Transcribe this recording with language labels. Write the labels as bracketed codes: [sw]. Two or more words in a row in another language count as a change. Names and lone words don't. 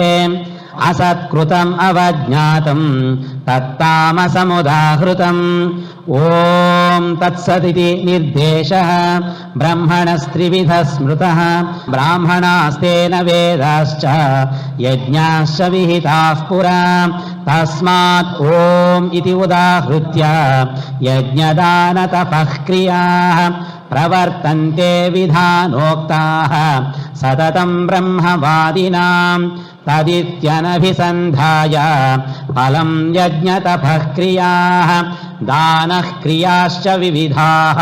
[sa] అసత్కృతం అవజ్ఞాతం తత్తామసముదాహృతం. ఓం తత్సదితి నిర్దేశః. బ్రహ్మణస్త్రివిధ స్మృతః. బ్రాహ్మణాస్తేన వేదాశ్చ యజ్ఞాశ్చ విహితాః పురా. तस्मात् ॐ इति उदाहृत्य यज्ञदानतपः क्रियाः प्रवर्तन्ते विधानोक्ताः सततं ब्रह्मवादिनां तदित्यनभिसन्धाय फलं यज्ञतपः क्रियाः दानः क्रियाश्च विविधाः